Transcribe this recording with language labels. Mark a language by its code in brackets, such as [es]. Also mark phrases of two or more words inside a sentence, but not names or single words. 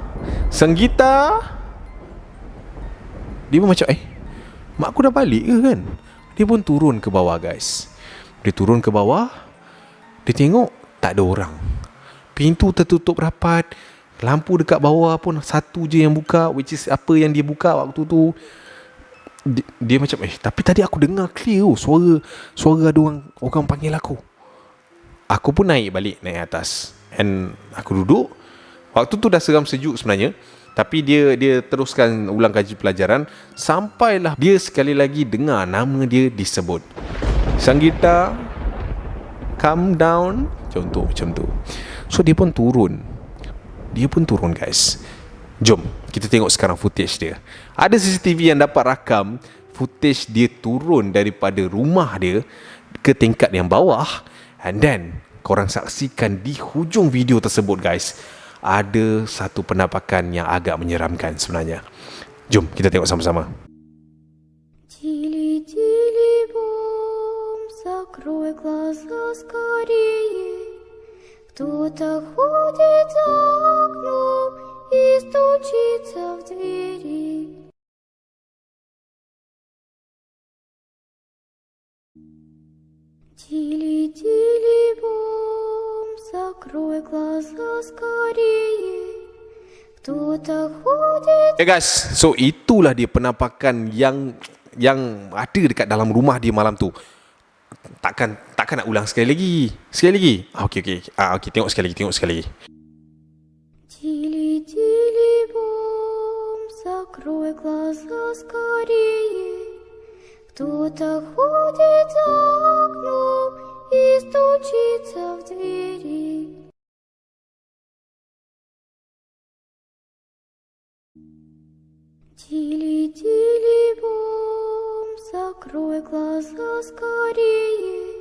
[ms] Sanggita. Dia pun macam, mak aku dah balik ke kan? Dia pun turun ke bawah guys. Dia turun ke bawah, dia tengok tak ada orang. Pintu tertutup rapat. Lampu dekat bawah pun satu je yang buka, [en] which is [ms] apa yang dia buka waktu tu. Dia macam, tapi tadi aku dengar clear suara ada orang panggil aku. Aku pun naik atas. And aku duduk. Waktu tu dah seram sejuk sebenarnya. Tapi dia teruskan ulang kaji pelajaran. Sampailah dia sekali lagi dengar nama dia disebut. Sanggita, [en] calm down. [ms] Contoh macam tu. So dia pun turun guys. Jom kita tengok sekarang footage dia. Ada CCTV yang dapat rakam footage dia turun daripada rumah dia ke tingkat yang bawah. [en] And then [ms] korang saksikan di hujung video tersebut guys, ada satu penampakan yang agak menyeramkan sebenarnya. Jom kita tengok sama-sama. [ru] Тили-тили бом, закрой глаза скорее. Кто-то ходит за окном и стучится в двери. Тили-тили бом, закрой глаза скорее. Кто-то ходит. [ms] Guys, so itulah dia penampakan yang ada dekat dalam rumah dia malam tu. Takkan nak ulang sekali lagi. Okey. Tengok sekali lagi. [ru] Тили-тили бом, закрой глаза скорее. Кто-то ходит за окном и стучится в двери. Тили-тили бом, закрой глаза скорее.